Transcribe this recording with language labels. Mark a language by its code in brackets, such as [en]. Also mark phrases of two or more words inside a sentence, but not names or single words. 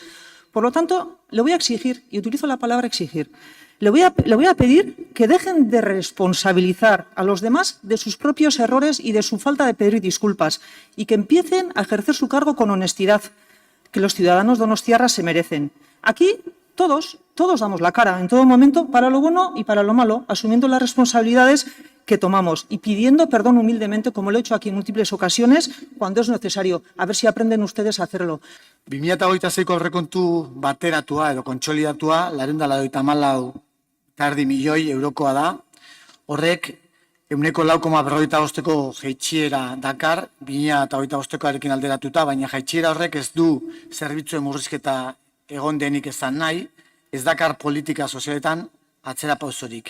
[es] Por lo tanto, le voy a exigir, y utilizo la palabra exigir, le voy a pedir que dejen de responsabilizar a los demás de sus propios errores y de su falta de pedir disculpas y que empiecen a ejercer su cargo con honestidad que los ciudadanos donostiarras se merecen. Aquí todos damos la cara en todo momento para lo bueno y para lo malo, asumiendo las responsabilidades que tomamos y pidiendo perdón humildemente, como lo he hecho aquí en múltiples ocasiones, cuando es necesario. A ver si aprenden ustedes a hacerlo. [eu] 2026ko aurrekontu bateratua edo kontsolidatua 294 milioi eurokoa da. Horrek 0,4%ko jaitsiera dakar 2025koarekin alderatuta, baina jaitsiera horrek ez du zerbitzuen murrizketa egon denik esan nahi, ez dakar politika sozialetan atzera pausorik.